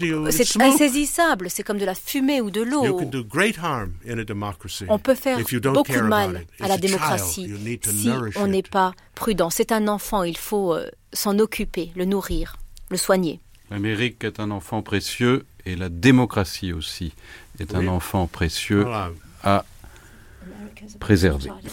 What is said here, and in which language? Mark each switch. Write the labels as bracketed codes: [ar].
[fr] C'est insaisissable. C'est comme de la fumée ou de l'eau. [en] You can do great harm in a democracy. [fr] On peut faire beaucoup de mal à la démocratie si on n'est pas prudent. C'est un enfant. Il faut s'en occuper, le nourrir, le soigner. L'Amérique est un enfant précieux et la démocratie aussi est un enfant précieux à préserver.